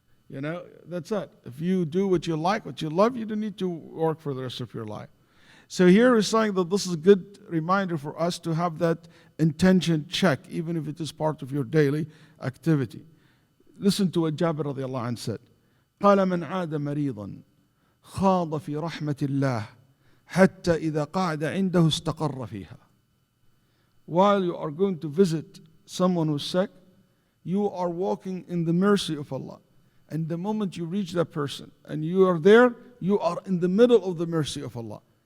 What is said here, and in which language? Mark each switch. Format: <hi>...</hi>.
<en>That's it. If you do what you like, what you love, you don't need to work for the rest of your life. So here is saying that this is a good reminder for us to have that intention check, even if it is part of your daily activity. Listen to what Jabir radiallahu anh said.</en> <ar>قال من عاد مريضا خاض في رحمة الله حتى إذا قعد عنده استقر فيها.</ar> <en>While you are going to visit someone who's sick, you are walking in the mercy of Allah. And the moment you reach that person and you are there, you are in the middle of the mercy of Allah.</en>